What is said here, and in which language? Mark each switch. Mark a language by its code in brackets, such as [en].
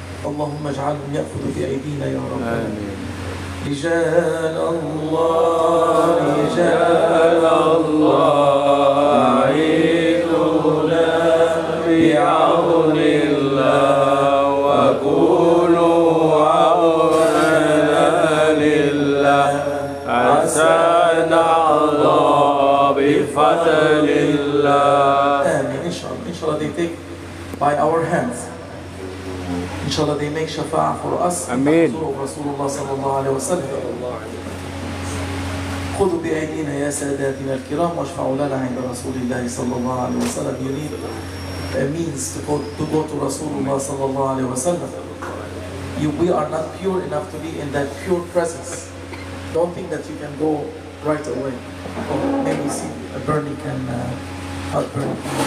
[ar] اللهم اجعلهم يأخذوا بأيدينا يا رب. آمين. رجال الله رجال الله عيننا بعون الله وكونوا عوننا لله عسانا الله بفضل الله. آمين. [en] Inshallah they take by our hands. Inshallah they make shafa'ah for us. Ameen. Rasulullah sallallahu alaihi wasallam. [ar] خذوا بأيدينا يا ساداتنا الكرام واشفعوا لنا عند رسول الله صلى الله عليه وسلم. [en] You need a means to go to Rasulullah sallallahu alaihi wasallam. We are not pure enough to be in that pure presence. Don't think that you can go right away. Or maybe see a burning can not burning.